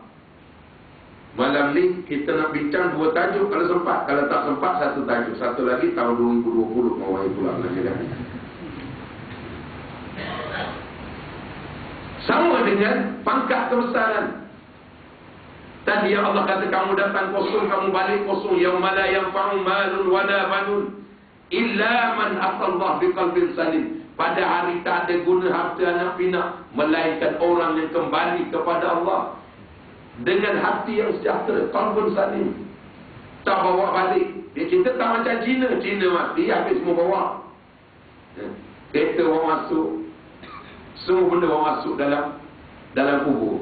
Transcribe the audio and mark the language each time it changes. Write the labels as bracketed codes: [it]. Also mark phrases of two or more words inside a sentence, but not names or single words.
[ms] Malam ni kita nak bincang 2 tajuk kalau sempat. Kalau tak sempat, 1 tajuk. Satu lagi tahun 2020 mau pulang lagi kan. Sama dengan pangkat kebesaran. Tadi yang Allah kata kamu datang kosong, kamu balik kosong. [ar] يوم لا ينفع مال ولا بنون إلا من أتى الله بقلب سليم. [ms] Pada hari tak ada guna harta anak pinak, melainkan orang yang kembali kepada Allah dengan hati yang sejahtera, [ar] قلب سليم. [ms] Tak bawa balik. Dia cerita tak macam Cina. Cina mati, habis semua bawa. Kereta orang masuk, semua benda orang masuk dalam kubur.